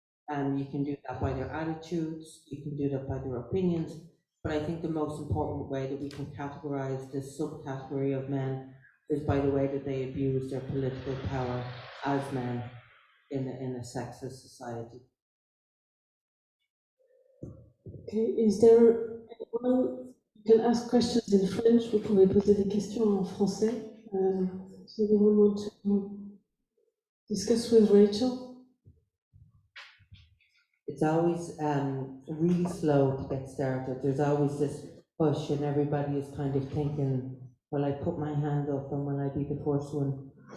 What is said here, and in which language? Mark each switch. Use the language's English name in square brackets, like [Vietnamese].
[English] You can do that by their attitudes, you can do that by their opinions, but I think the most important way that we can categorize this subcategory of men is by the way that they abuse their political power as men in a sexist society. Okay, is there anyone you can ask questions in French? [French] Vous pouvez poser des questions en français. [English] Does anyone want to discuss with Rachel? It's always really slow to get started. There's always this push, and everybody is kind of thinking, will I put my hand up and will I be the first one?